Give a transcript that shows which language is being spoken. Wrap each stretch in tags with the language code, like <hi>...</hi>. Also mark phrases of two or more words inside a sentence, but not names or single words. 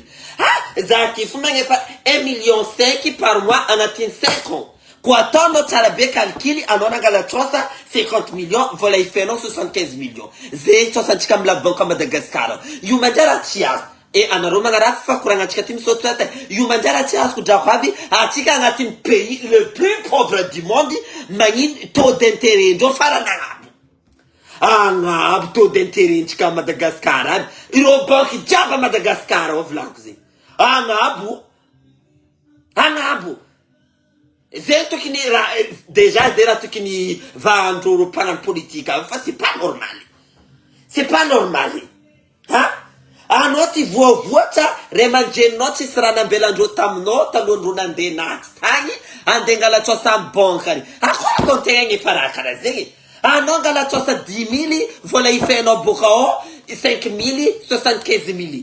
<mg>Za ty fo magnefa 1,5</mg> <fr>million par mois</fr> <mg>anatin'ny 5 ans. Koa ataonao tsara be calcul anao nangala tsosa 50 millions vola ifenao 75 millions. Zay tsosantsika amin'ny</mg> <fr>la banque</fr> <mg>Madagasikara. Io manjara tsy azo. Anareo magnaraha fakoragnantsika ty misaotra tay. Io manjara tsy azoko drako aby atsika anatin'ny</mg> <fr>pays le plus pauvre du monde</fr> <mg>magnino</mg> <fr>taux d'intérêt</fr> <mg>ndreo farany agnabo</mg> <fr>taux d'intérêt</fr> <mg>ntsika Madagasikara aby. Ireo banque jiaby a Madagasikara ao volako zegny. Agnabo. Zay tokony déjà zay raha tokony vahandreo mpanano politika fa</mg> <fr>c'est pas normal. C'est pas normal. Anao ty voavoatra ray aman-dreninao tsisy raha nambelandreo taminao talohandreo nandeha naty tagny andeha ngala tsosa amin'ny banque ary. Akory atao tegna efa raha karaha zegny. Anao ngala tsosa 10 000 vola ifenao boka ao 5 000 75 000.</fr>